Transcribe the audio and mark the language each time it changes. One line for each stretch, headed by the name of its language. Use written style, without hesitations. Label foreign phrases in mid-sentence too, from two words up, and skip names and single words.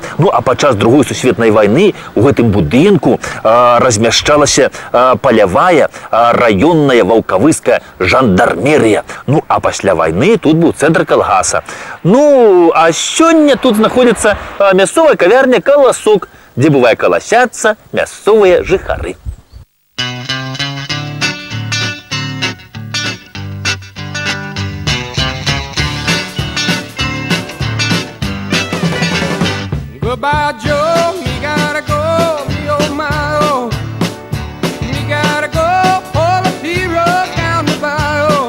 Belarusian: Ну, а падчас Другой сусветнай вайны у гэтым будынку размяшчалася палявая раённая ваўкавыская жандармерыя. Ну, а пасля вайны тут быў цэнтр калгаса. Ну, а сёння тут знаходзіцца мясцовая кавярня «Каласок», дзе бывае каласяцца мясцовыя жыхары.
English: Goodbye, Joe, me gotta go, me oh my oh. Me gotta go, pull a P-Road down the bayou.